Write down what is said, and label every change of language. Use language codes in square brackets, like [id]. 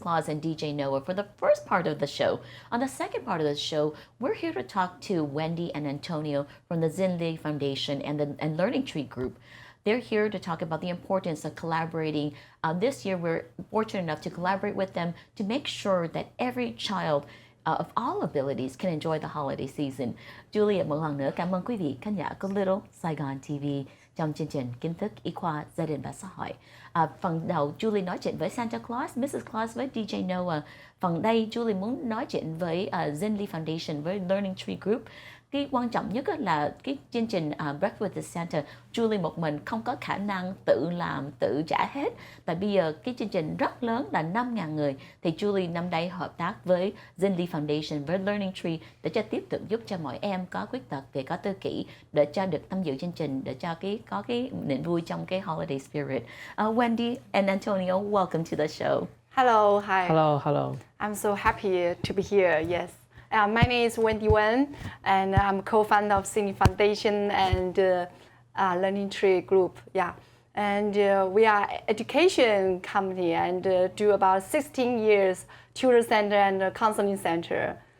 [en] Claus, and DJ Noah for the first part of the show. On the second part of the show, we're here to talk to Wendy and Antonio from the Zinli Foundation and Learning Tree Group. They're here to talk about the importance of collaborating. This year, we're fortunate enough to collaborate with them to make sure that every child of all abilities can enjoy the holiday season. [vi] Juliet một lần nữa cảm ơn quý vị khán giả của Little Saigon TV trong chương trình kiến thức y khoa gia đình và xã hội. Phần đầu Julie nói chuyện với Santa Claus, Mrs. Claus với DJ Noah. Phần đây Julie muốn nói chuyện với Zinli Foundation với Learning Tree Group. Cái quan trọng nhất là cái chương trình Breakfast with Santa, Julie một mình không có khả năng tự làm, tự trả hết. Tại bây giờ cái chương trình rất lớn là 5.000 người, thì Julie năm nay hợp tác với Zinli Foundation, với Learning Tree để cho tiếp tục giúp cho mọi em có khuyết tật về có tự kỷ để cho được tham dự chương trình, để cho có cái niềm vui trong cái holiday spirit. [en] Wendy and Antonio, welcome to the show. Hello, hi. Hello. I'm so happy to be here, yes. My name is Wendy Wen, and I'm co-founder of Zinli Foundation and Learning Tree Group. Yeah, and we are education company and do about 16 years tutor center and counseling center.